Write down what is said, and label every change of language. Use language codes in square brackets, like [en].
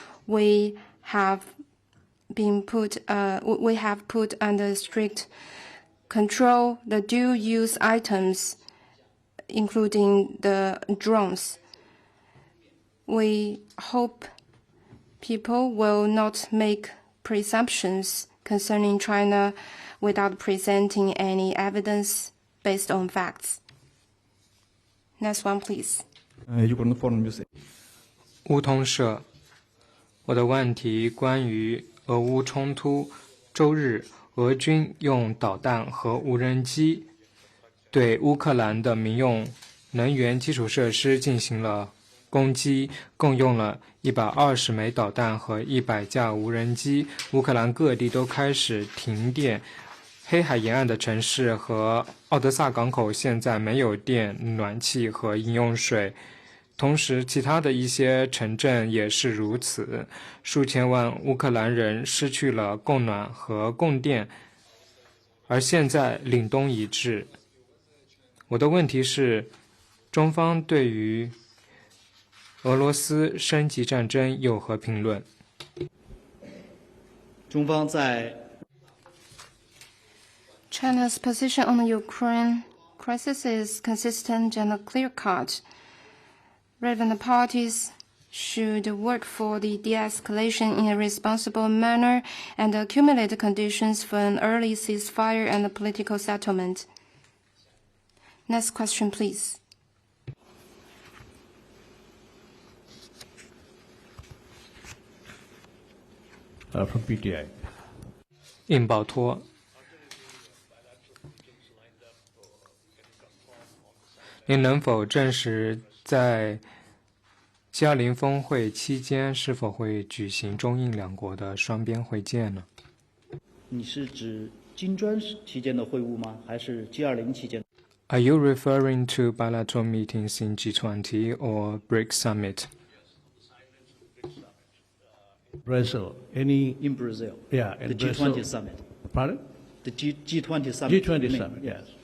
[en] We have put under strict control the dual-use items, including the drones. We hope people will not make presumptions concerning China without presenting any evidence based on facts. Next one, please. [zh] 乌通社，我的问题关于俄乌冲突。周日，俄军用导弹和无人机对乌克兰的民用能源基础设施进行了攻击，共用了120枚导弹和100架无人机。乌克兰各地都开始停电，黑海沿岸的城市和奥德萨港口现在没有电、暖气和饮用水。同时，其他的一些城镇也是如此，数千万乌克兰人失去了供暖和供电，而现在凛冬已至。我的问题是，中方对于俄罗斯升级战争有何评论？中方在 [en] China's position on the Ukraine crisis is consistent and clear-cut. Relevant parties should work for the de-escalation in a responsible manner and accumulate conditions for an early ceasefire and a political settlement. Next question, please. From PTI. [zh] 印保托，您能否证实在G20峰会期间是否会举行中印两国的双边会见呢？你是指金砖期间的会晤吗？还是 G20 期间？ [en] Are you referring to bilateral meetings in G20 or BRICS summit? Brazil. Any? In Brazil. Yeah, the in G20 Brazil. summit. Pardon? The G20 summit. G20 summit, yes.